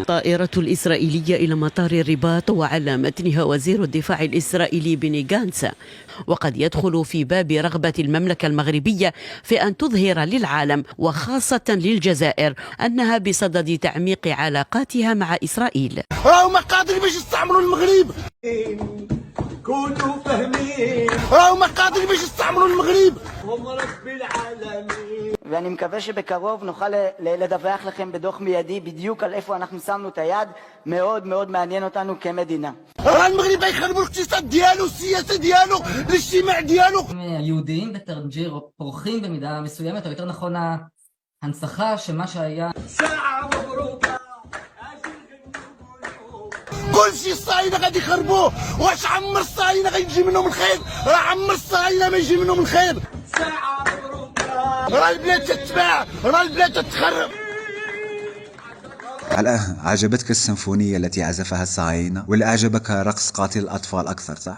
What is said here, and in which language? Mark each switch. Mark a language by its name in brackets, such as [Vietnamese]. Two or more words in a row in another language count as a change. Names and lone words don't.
[Arabic] الطائرة الإسرائيلية إلى مطار الرباط وعلى متنها وزير الدفاع الإسرائيلي بني غانتس، وقد يدخل في باب رغبة المملكة المغربية في أن تظهر للعالم وخاصة للجزائر أنها بصدد تعميق علاقاتها مع إسرائيل. راهم قادرين باش يستعمروا المغرب، كونوا فاهمين، راهم قادرين باش يستعمروا المغرب، هم رب العالمين. [Hebrew] ואני מקווה שבקרוב נוכל לדווח לכם בדוח מיידי בדיוק על איפה אנחנו שמנו את היד. מאוד מאוד מעניין אותנו כמדינה. [Arabic] المغرب يخربوا الاقتصاد ديالو، السياسة ديالو، الاجتماع ديالו. [Hebrew] היהודיים בטרנג'יר פורחים במידה מסוימת, או יותר נכון ההנצחה שמה שהיה. [Arabic] كل شيء الصهاينة غادي يخربوه، واش عمر الصهاينة غيجي منهم الخير؟ راه عمر الصهاينة ما يجي منهم الخير. راه البلاد تتباع، راه البلاد تتخرب. عجبتك السيمفونية التي عزفها الصهاينة، ولا أعجبك رقص قاتل الأطفال أكثر صح؟